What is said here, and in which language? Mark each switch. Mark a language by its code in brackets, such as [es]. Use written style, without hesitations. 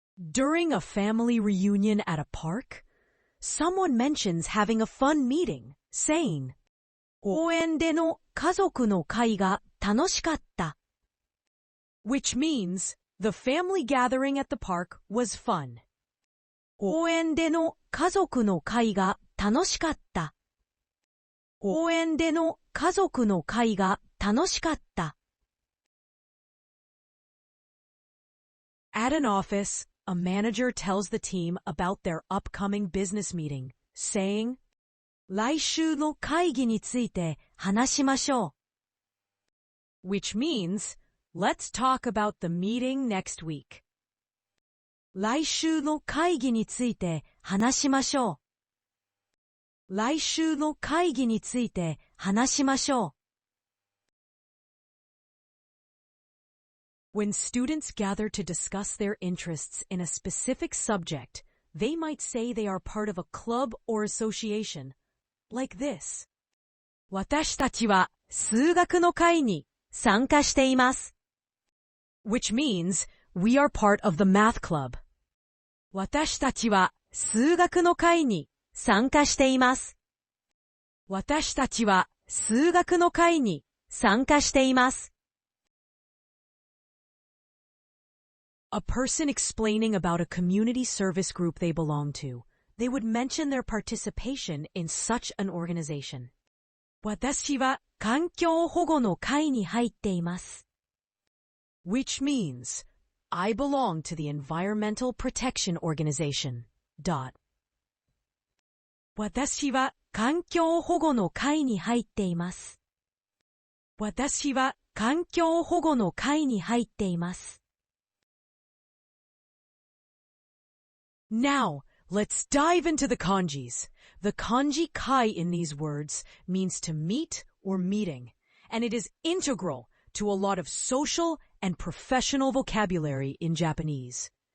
[en] During a family reunion at a park, someone mentions having a fun meeting, saying, [ja] 公園での家族の会が楽しかった. [en] Which means the family gathering at the park was fun. [ja] 公園での家族の会が楽しかった. 公園での家族の会が楽しかった. [en] At an office, a manager tells the team about their upcoming business meeting, saying, [ja] 来週の会議について話しましょう. [en] Which means, let's talk about the meeting next week. [ja] 来週の会議について話しましょう. 来週の会議について話しましょう. [en] When students gather to discuss their interests in a specific subject, they might say they are part of a club or association, like this. [ja] 私たちは数学の会に参加しています. [en] Which means, we are part of the math club. [ja] 私たちは数学の会に参加しています. 私たちは数学の会に参加しています. [en] A person explaining about a community service group they belong to, they would mention their participation in such an organization. [ja] 私は環境保護の会に入っています. [en] Which means, I belong to the Environmental Protection Organization. [ja] 私は環境保護の会に入っています. 私は環境保護の会に入っています. [en] Now, let's dive into the kanjis. The kanji kai in these words means to meet or meeting, and it is integral to a lot of social and professional vocabulary in Japanese.